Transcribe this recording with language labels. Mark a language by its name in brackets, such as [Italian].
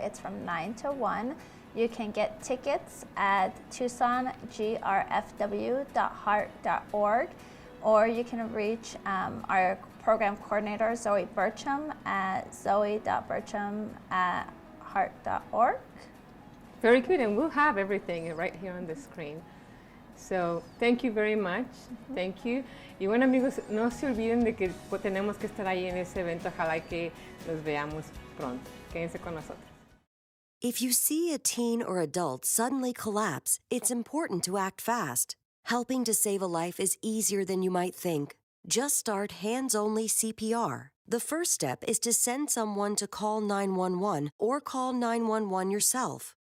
[English] It's from 9 to 1. You can get tickets at tucsongrfw.heart.org, or you can reach our program coordinator, Zoe Burcham, at zoe.burcham@heart.org. Very good, and we'll have everything right here on the screen. So, thank you very much. Thank you. [Spanish] Y bueno, amigos, no se olviden de que tenemos que estar ahí en ese evento. Ojalá que los veamos pronto. Quédense con nosotros. [English] If you see a teen or adult suddenly collapse, it's important to act fast. Helping to save a life is easier than you might think. Just start hands-only CPR. The first step is to send someone to call 911 or call 911 yourself.